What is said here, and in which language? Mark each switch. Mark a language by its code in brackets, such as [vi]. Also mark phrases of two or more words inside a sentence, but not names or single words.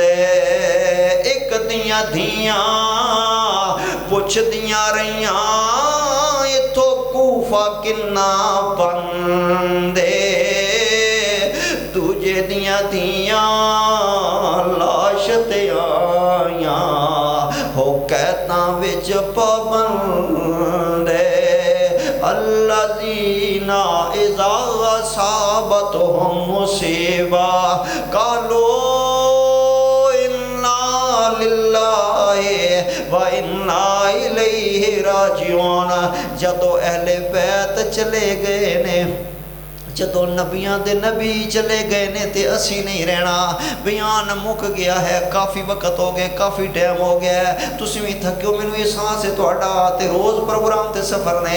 [pa] ਇੱਕ ਦੀਆਂ ਧੀਆਂ ਪੁੱਛਦੀਆਂ ਰਹੀਆਂ ਇੱਥੋਂ ਕੂਫ਼ਾ ਕਿੰਨਾ ਬੰਦੇ। ਦੂਜੇ ਦੀਆਂ ਧੀਆਂ ਲਾਸ਼ ਤੇ ਆਈਆਂ ਹੋ ਕੈਦਾਂ ਵਿੱਚ ਪਾਬੰਦੇ। [ar] الذين إذا أصابتهم مصيبة قالوا إنا لله وإنا إليه راجعون. [pa] ਜਦੋਂ [ar] أهل البيت [pa] ਚਲੇ ਗਏ ਨੇ, ਜਦੋਂ ਨਬੀਆਂ ਦੇ ਨਬੀ ਚਲੇ ਗਏ ਨੇ ਤੇ ਅਸੀਂ ਨਹੀਂ ਰਹਿਣਾ। ਬਿਆਨ ਮੁੱਕ ਗਿਆ ਹੈ, ਕਾਫ਼ੀ ਵਕਤ ਹੋ ਗਿਆ, ਕਾਫ਼ੀ ਟਾਈਮ ਹੋ ਗਿਆ ਹੈ, ਤੁਸੀਂ ਵੀ ਥੱਕਿਓ, ਮੈਨੂੰ ਅਹਿਸਾਸ ਹੈ ਤੁਹਾਡਾ ਤੇ ਰੋਜ਼ ਪ੍ਰੋਗਰਾਮ ਤੇ ਸਫ਼ਰ ਨੇ।